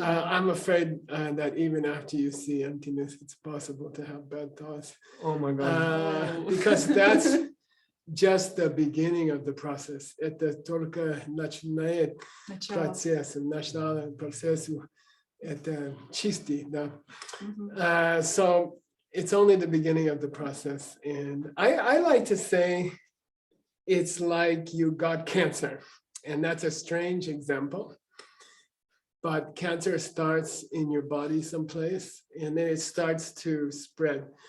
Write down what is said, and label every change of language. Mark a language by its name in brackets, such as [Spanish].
[English] I'm afraid that even after you see emptiness, it's possible to have bad thoughts. Oh my God. Because that's just the beginning of the process. [Russian] Это только начинает процесс, начало процессу. Это чистый, да. [English] So it's only the beginning of the process. And I like to say it's like you got cancer. And that's a strange example. But cancer starts in your body someplace, and then it starts to spread.